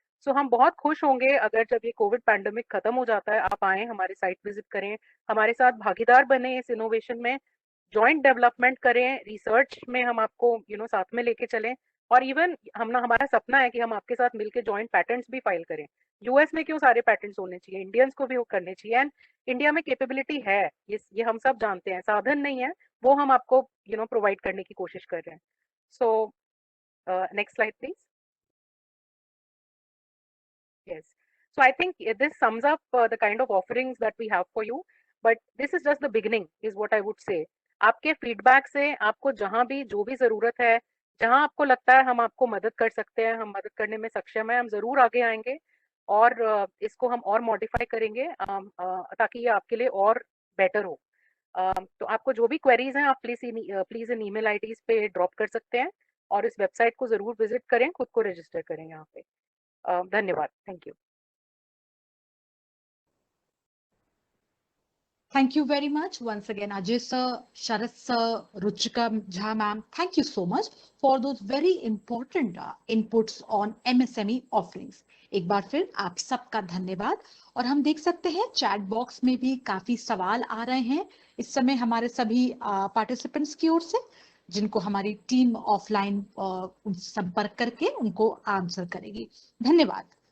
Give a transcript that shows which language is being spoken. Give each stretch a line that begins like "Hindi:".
Hindi: सो हम बहुत खुश होंगे अगर जब ये कोविड पैंडेमिक खत्म हो जाता है, आप आए, हमारे साइट विजिट करें, हमारे साथ भागीदार बने इस इनोवेशन में, जॉइंट डेवलपमेंट करें, रिसर्च में हम आपको साथ में लेके चलें, और इवन हमारा सपना है कि हम आपके साथ मिलकर जॉइंट पैटेंट्स भी फाइल करें। यूएस में क्यों सारे पैटेंट्स होने चाहिए, इंडियंस को भी वो करने चाहिए। एंड इंडिया में कैपेबिलिटी है, ये हम सब जानते हैं, साधन नहीं है, वो हम आपको प्रोवाइड करने की कोशिश कर रहे हैं।
English: So next slide please. Yes. So I think this sums up the kind of offerings that we have for you. But this is just the beginning, is what I would say.
Hindi: आपके feedback से आपको जहां भी जो भी जरूरत है, जहां आपको लगता है हम आपको मदद कर सकते हैं, हम मदद करने में सक्षम है, हम जरूर आगे आएंगे, और इसको हम और मॉडिफाई करेंगे ताकि ये आपके लिए और बेटर हो। तो आपको जो भी क्वेरीज हैं, आप प्लीज इन ईमेल आईडीज पे ड्रॉप कर सकते हैं, और इस वेबसाइट को जरूर विजिट करें, खुद को रजिस्टर करें यहाँ पे। धन्यवाद।
English: Thank you. Thank you very much once again, Ajay sir, Sharat sir, Ruchika Jha ma'am. Thank you so much for those very important inputs on MSME offerings.
Hindi: एक बार फिर आप सबका धन्यवाद। और हम देख सकते हैं चैट बॉक्स में भी काफी सवाल आ रहे हैं इस समय हमारे सभी पार्टिसिपेंट्स की ओर से, जिनको हमारी टीम ऑफलाइन संपर्क करके उनको आंसर करेगी। धन्यवाद।